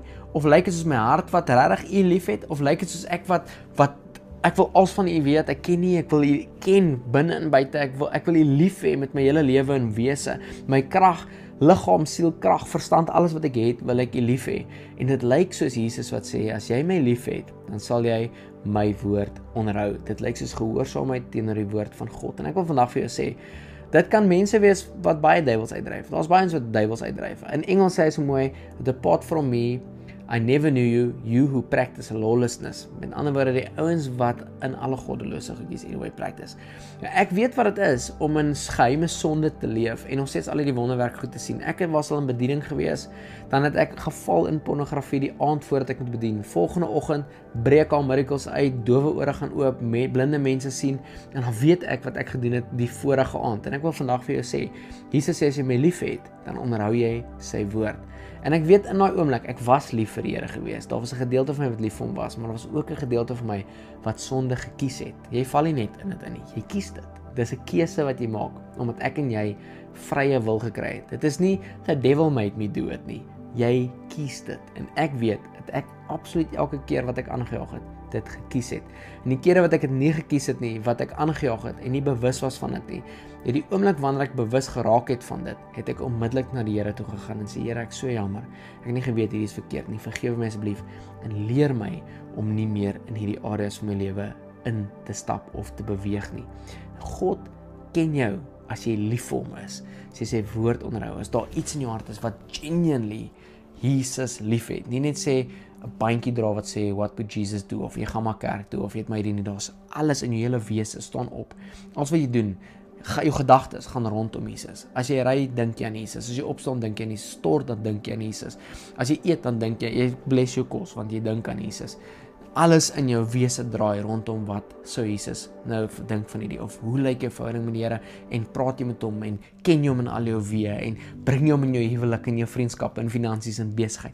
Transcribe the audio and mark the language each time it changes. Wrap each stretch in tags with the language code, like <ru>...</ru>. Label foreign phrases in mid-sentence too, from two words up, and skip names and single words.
<af>Of lyk dit soos my hart wat regtig U lief het? Of lyk dit soos ek wat ek wil alles van U weet, ek ken nie, ek wil U ken binne en buite, ek wil U lief hê met my hele lewe en wese, my krag, liggaam, siel, krag, verstand, alles wat ek het, wil ek U lief hê. En dit lyk soos Jesus wat sê, as jy my lief het, dan sal jy my woord onderhou. Dit lyk soos gehoorsaamheid teenoor die woord van God. En ek wil vandag vir jou sê, dit kan mense wees wat baie duiwels uitdryf. Daar's baie mense wat duiwels uitdryf. In Engels sê hy so mooi,</af> <en>depart from me, I never knew you, you who practice lawlessness.</en> <af>Met ander woorde, die ouens wat in alle goddelose goedjies anyway practice. Ja, ek weet wat dit is om in geheime sonde te leef en nog steeds al die wonderwerk goed te sien. Ek was al in bediening gewees, dan het ek geval in pornografie die aand voordat ek moet bedien. Volgende oggend breek al miracles uit, dowe ore gaan oop, blinde mense sien en dan weet ek wat ek gedoen het die vorige aand. En ek wil vandag vir jou sê, Jesus sê as jy my lief het, dan onderhou jy sy woord. En ek weet in daai oomblik, ek was lief vir die Here gewees. Daar was 'n gedeelte van my wat lief vir hom was, maar daar was ook 'n gedeelte van my wat sonde gekies het. Jy val nie net in dit in nie, jy kies dit. Dis 'n keuse wat jy maak, omdat ek en jy vrye wil gekry het. Dit is nie</af> <en>the devil made me do it</en> <af>nie. Jy kies dit. En ek weet dat ek absoluut elke keer wat ek aangejaag het, dit gekies het. En die kere wat ek dit nie gekies het nie, wat ek aangejaag het en nie bewus was van dit nie, die oomblik wanneer ek bewus geraak het van dit, het ek onmiddellik na die Here toe gegaan en sê, Here, ek so jammer. Ek het nie geweet hierdie is verkeerd nie. Vergewe my asseblief en leer my om nie meer in hierdie areas van my lewe in te stap of te beweeg nie. God ken jou as jy lief vir hom is. As jy sy woord onderhou, as daar iets in jou hart is wat genuinely Jesus lief het. Nie net sê 'n bandjie dra wat sê</af> <en>what would Jesus do,</en> <af>of jy gaan maar kerk toe, of jy het my nie, daar's alles in jou hele wese staan op. Alles wat jy doen, jou gedagtes gaan rondom Jesus. As jy ry, dink jy aan Jesus. As jy opstaan, dink jy aan Jesus. Stort, dan dink jy aan Jesus. As jy eet, dan dink jy bless jou kos, want jy dink aan Jesus. Alles in jou wese draai rondom wat sou Jesus nou dink van hierdie, of hoe lyk jou verhouding met die Here, en praat jy met hom, en ken jy hom in al jou weë, en bring jy hom in jou huwelik, in jou vriendskap, in finansies, en besigheid.</af>